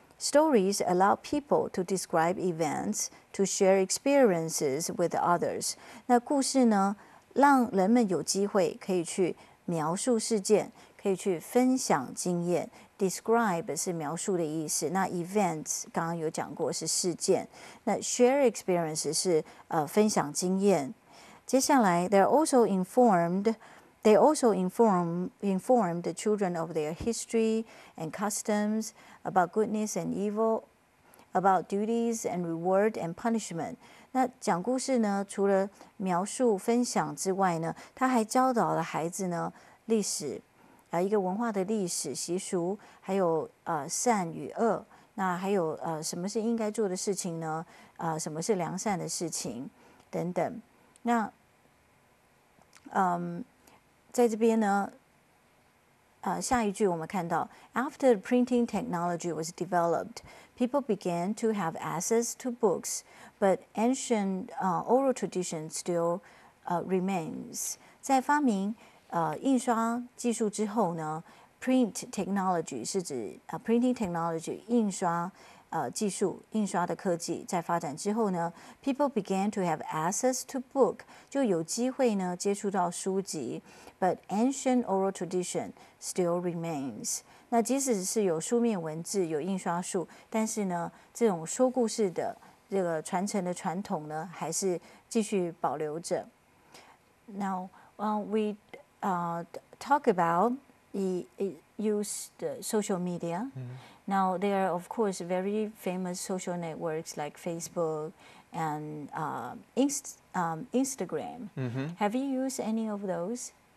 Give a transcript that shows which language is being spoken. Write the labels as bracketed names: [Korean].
[English] Stories allow people to describe events, to share experiences with others. [Chinese] 那故事呢，让人们有机会可以去描述事件，可以去分享经验。 Describe 是描述的意思，那 events 刚刚有讲过是事件，那 share experience 是分享经验。接下来 [English] they're also informed。They also inform the children of their history and customs, about goodness and evil, about duties and reward and punishment. [Chinese] 那讲故事呢，除了描述分享之外呢，他还教导了孩子呢历史，一个文化的历史习俗，还有善与恶，那还有什么是应该做的事情呢？什么是良善的事情等等。那在这边呢，下一句我们看到 [English] ，After printing technology was developed, people began to have access to books, but ancient oral tradition still remains. [Chinese] 在发明印刷技术之后呢 ，print technology 是指printing technology 印刷。技术印刷的科技在发展之后呢 ， [English] people began to have access to book， [Chinese] 就有机会呢接触到书籍。 [English] But ancient oral tradition still remains。 [Chinese] 那即使是有书面文字、有印刷术，但是呢，这种说故事的这个传承的传统呢，还是继续保留着。 [English] Now, we talk about the use the social media. Now, there are of course very famous social networks like Facebook and Instagram. Have you used any of those?